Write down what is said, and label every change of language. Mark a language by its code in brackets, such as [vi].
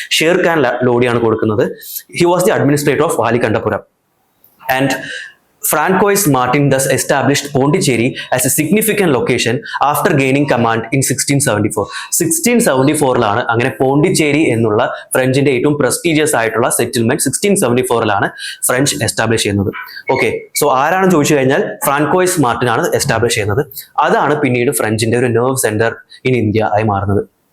[ml] ഷേർഖാൻ ലോഡിയാണ് കൊടുക്കുന്നത്. [en] He was the administrator of വാലികണ്ഠപുരം. And Francois Martin thus established Pondicherry as a significant location after gaining command in 1674. [ml] 1674 അങ്ങനെ പോണ്ടിച്ചേരി എന്നുള്ള ഫ്രഞ്ചിന്റെ ഏറ്റവും prestigious ആയിട്ടുള്ള settlement 1674 French establish ചെയ്യുന്നത്. Okay, so ആരാണ് ചോദിച്ചു കഴിഞ്ഞാൽ ഫ്രാൻകോയിസ് മാർട്ടിൻ ആണ് എസ്റ്റാബ്ലിഷ് ചെയ്യുന്നത്. അതാണ് പിന്നീട് ഫ്രഞ്ചിന്റെ ഒരു [en] nerve centre in India [ml] ആയി മാറുന്നത്.